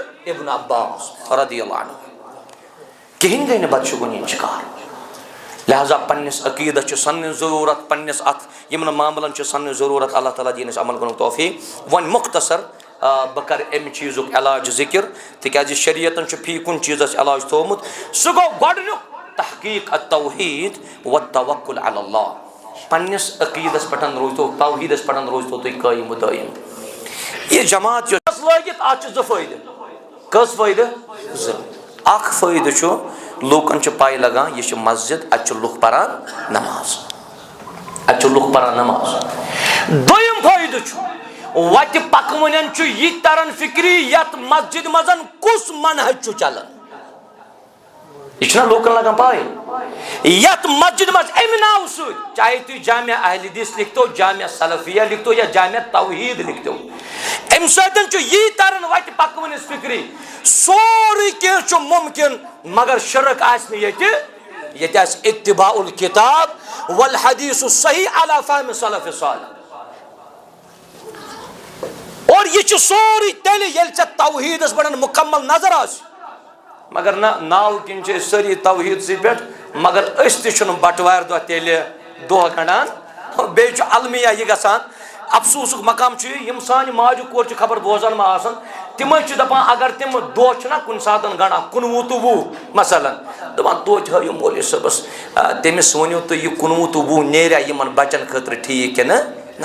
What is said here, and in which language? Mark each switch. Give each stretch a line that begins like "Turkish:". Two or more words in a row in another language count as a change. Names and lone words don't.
Kashmiri: ابن عباس
Arabic: رضی اللہ عنہ
Kashmiri: کہیٖنۍ گٔے نہٕ بدشگونی ہُنٛد شکار لہذا پننس عقیدس چھِ سننٕچ ضروٗرت پننس اتھ یمن معاملن چھِ سننٕچ ضروٗرت اللہ تعالیٰ دِیِن اَسہِ عمل کرنُک توفیق وۄنۍ مختصر بہٕ کرٕ امہِ چیٖزُک علاج ذکر تِکیازِ شریعتن چھُ فی کُنہِ چیٖزس علاج تھومُت سُہ گوٚو گۄڈٕنیُک
Arabic: تحقیق التوحید والتوکل علی اللہ
Kashmiri: پنس عقیدس پہ روزتو توحیدس پہ روزتو تھی قائم و دائم. یہ جماعت لگت ات زٕ فٲیدٕ. کٔژ فٲیدٕ؟ زٕ. اکھ فٲیدٕ چھُ لوٗکن چھِ پاے لگان یہ چھِ مسجد اتہِ چھِ لُکھ پران نماز. اتہِ چھِ لُکھ پران نماز. دوٚیِم فٲیدٕ چھُ وتہِ پکنن چھُ یہِ تران فکری یتھ مسجد منٛز کُس منہج چھُ چلان. یہ چھُنہ لوٗکن لگان پاے یتھ مسجد منٛز امہِ ناو سۭتۍ چاہے تُہۍ جامع اہل حدیث لکھتو جامع سلفیہ لکھتو یا جامع توحید لکھتو امہِ سۭتۍ چھُ یی تران وتہِ پکنس فکری سورُے کینٛہہ چھُ ممکن مگر شرک آسہِ نہٕ ییٚتہِ. ییٚتہِ آسہِ
Arabic: اتباع الکتاب والحدیث الصحیح علی فہم سلف صالح.
Kashmiri: اور یہ چھُ سورُے تیٚلہِ ییٚلہِ ژےٚ توحیدس پٮ۪ٹھ مکمل نظر آسہِ. مگر نہ ناو کِنۍ چھِ أسۍ سٲری توحیٖد سٕے پٮ۪ٹھ مگر أسۍ تہِ چھُنہٕ بٹوارِ دۄہ تیٚلہِ دۄہ کڑان. بیٚیہِ چھُ المیہ یہِ گژھان افسوسُک مقام چھُ یہِ یِم سانہِ ماجہِ کورِ چھِ خبر بوزان ما آسان تِمے چھِ دپان اگر تِم دۄہ چھِنہ کُنہِ ساتہٕ گنڈان 19 تہٕ 20 مثلاً دپان توتہِ ہٲیِو مولوی صٲبس تٔمِس ؤنِو تُہۍ یہِ 19 تہٕ 20 نیریا یِمن بچن خٲطرٕ ٹھیٖک کِنہٕ نہ.